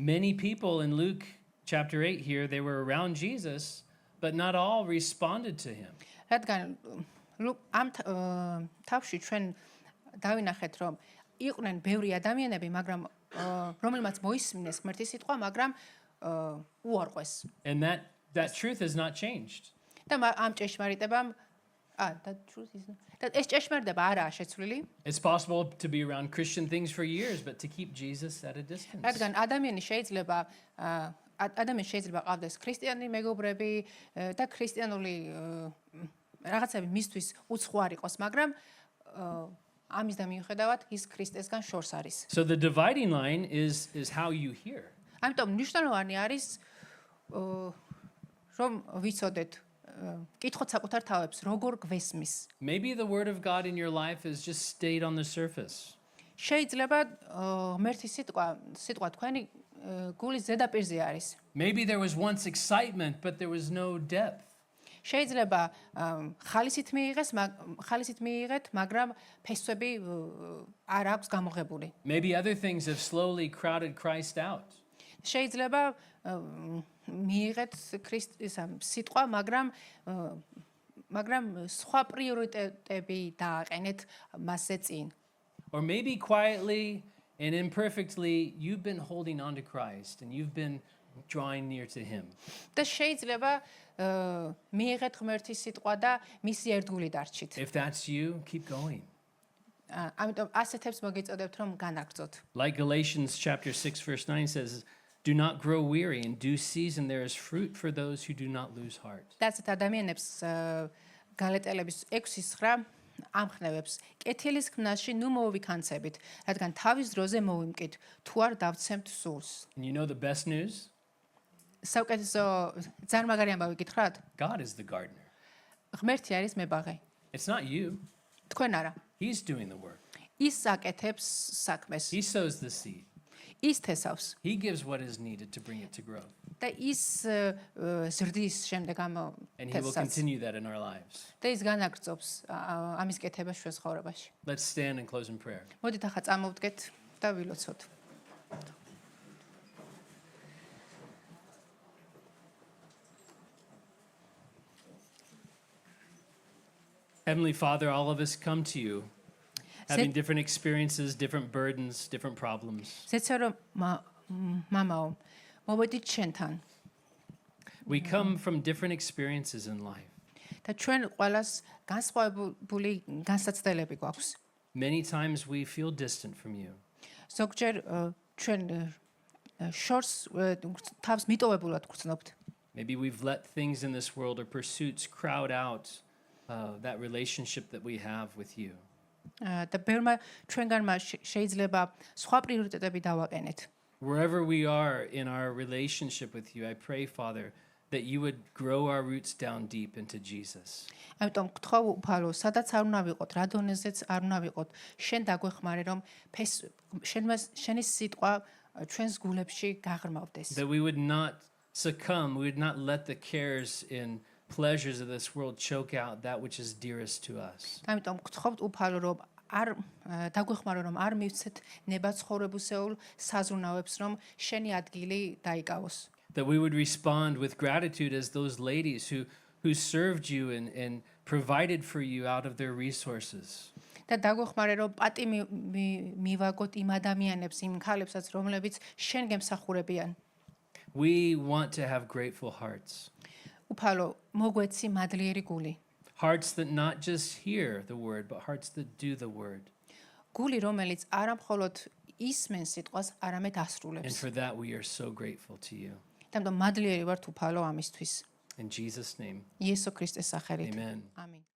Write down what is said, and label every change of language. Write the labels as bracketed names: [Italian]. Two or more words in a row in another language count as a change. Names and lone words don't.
[English] Many people in Luke chapter 8 here, they were around Jesus, but not all responded to him. [Georgian] რადგან ამ თავში ჩვენ დავინახეთ, რომ იყვნენ ბევრი ადამიანები, მაგრამ რომელმაც მოისმინეს ღმერთის სიტყვა, მაგრამ უარყვეს. [English] And that truth has not changed. [Georgian] და ამ ჭეშმარიტებამ ეს ჭეშმარიტება არაა შეცვლილი. [English] It's possible to be around Christian things for years, but to keep Jesus at a distance. [Georgian] რადგან ადამიანს შეიძლება ყავდეს ქრისტიანი მეგობრები და ქრისტიანული რაღაცები მისთვის უცხო არ იყოს, მაგრამ ამის და მიუხედავად ის ქრისტესგან შორს არის. [English] So the dividing line is how you hear. [Georgian] ამიტომ მნიშვნელოვანი არის რომ ვიცოდეთ კითხოთ საკუთარ თავებს როგორ გვესმის. [English] Maybe the word of God in your life has just stayed on the surface. [Georgian] შეიძლება ღმერთის სიტყვა თქვენი გულის ზედაპირზე არის. [English] Maybe there was once excitement, but there was no depth. [Georgian] შეიძლება ხალისით მიიღეთ, მაგრამ ფესვები არ აქვს გამოღებული. [English] Maybe other things have slowly crowded Christ out. [Georgian] შეიძლება მიიღეთ ქრისტეს სიტყვა, მაგრამ სხვა პრიორიტეტები დააყენეთ მასზე წინ. [English] Or maybe quietly and imperfectly you've been holding on to Christ and you've been drawing near to him. [Georgian] და შეიძლება მიიღეთ ღმერთის სიტყვა და მისი ერთგული დარჩით. [English] If that's you, keep going. [Georgian] ამიტომ ასეთებს მოგეწოდებთ რომ განაგრძოთ. [English] Like Galatians chapter 6 verse 9 says, Do not grow weary. In due season there is fruit for those who do not lose heart. [Georgian] და ასეთ ადამიანებს გალატელების 6:9 ამხნევებს კეთილის ქმნაში ნუ მოვიქანცებით, რადგან თავის დროზე მოვიმკით, თუ არ დავცემთ სულს. [English] And you know the best news? [Georgian] საუკეთესო წარმაგარი ამბავი გითხრათ? [English] God is the gardener. [Georgian] ღმერთი არის მებაღე. [English] It's not you. [Georgian] თქვენ არა. [English] He's doing the work. [Georgian] ის აკეთებს საქმეს. [English] He sows the seed. [Georgian] ის თესავს [English] He gives what is needed to bring it to grow. [Georgian] და ის ზრდის შემდეგ ამ [English] And he will [Georgian] თესსაც. [English] continue that in our lives. [Georgian] და ის განაგრძობს ამის კეთებას ჩვენ ცხოვრებაში. [English] Let's stand and close in prayer. [Georgian] მოდით ახლა წამოვდგეთ და ვილოცოთ. [English] Heavenly Father, all of us come to you, having different experiences, different burdens, different problems. [Georgian] ზეცე რომ მამაო მოვედით შენთან [English] We come from different experiences in life. [Georgian] და ჩვენ ყველას განსხვავებული განსაცდელები გვაქვს. [English] Many times we feel distant from you. [Georgian] ზოგჯერ ჩვენ შორს თავს მიტოვებულად გრძნობთ. [English] Maybe we've let things in this world or pursuits crowd out that relationship that we have with you. [Georgian] და ბევრმა ჩვენგანმა შეიძლება სხვა პრიორიტეტები დავაყენეთ. [English] Wherever we are in our relationship with you, I pray, Father, that you would grow our roots down deep into Jesus. [Georgian] ამიტომ გთხოვ უფალო, სადაც არ უნდა ვიყოთ, რა დონეზეც არ უნდა ვიყოთ, შენ დაგვეხმარე რომ შენი სიტყვა ჩვენს გულებში გაღრმავდეს. [English] That we would not succumb, we would not let the cares and pleasures of this world choke out that which is dearest to us. [Georgian] ამიტომ გთხოვთ უფალო რომ არ დაგვეხმარო რომ არ მივცეთ ნებაცხოვრებისეულ საზრუნავებს რომ შენი ადგილი დაიკავოს. [English] That we would respond with gratitude as those ladies who served you and provided for you out of their resources. [Georgian] და დაგვეხმარე რომ პატი მივაგოთ იმ ადამიანებს, იმ ქალებსაც, რომლებიც შენ გემსახურებიან. [English] We want to have grateful hearts. [Georgian] უფალო, მოგვეცი მადლიერი გული. [English] Hearts that not just hear the word, but hearts that do the word. [Georgian] გული, რომელიც არა მხოლოდ ისმენს სიტყვას, არამედ [English] And [Georgian] ასრულებს. [English] for that we are so grateful to you. [Georgian] და მადლიერი ვართ უფალო ამისთვის. [English] In Jesus' name, [Georgian] იესო ქრისტეს სახელით. [English] amen. [Georgian] ამინ.